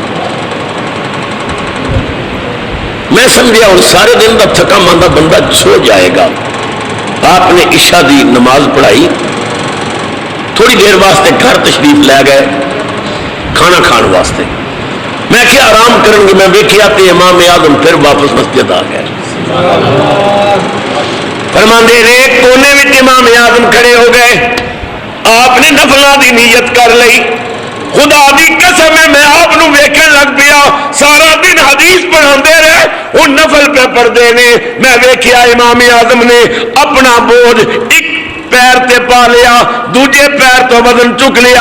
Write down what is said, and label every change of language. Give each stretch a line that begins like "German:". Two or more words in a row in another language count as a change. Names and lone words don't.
Urdu: میں سمجھا اور سارے دن کا تھکا ماندہ بندہ سو جائے گا.
Punjabi: آپ نے عشاء دی نماز پڑھائی، تھوڑی دیر واسطے گھر تشریف لے گئے کھانا کھان واسطے.
Urdu: میں کیا آرام کریں گے،
Punjabi: میں ویکھیا تے امام اعظم پھر واپس مسجد آ گئے. فرماندے نے کونے میں امام اعظم کھڑے ہو گئے. آپ نے نفلاں دی نیت کر لئی. خدا دی قسم ہے میں آپ نو ویکھن لگ پیا، سارا دن حدیث پڑھاندے رہے، وہ نفل پہ پڑھدے نے. میں ویکھیا امام اعظم نے اپنا بوجھ ایک پیر تے پا لیا، دوجے پیر تو وزن چک لیا.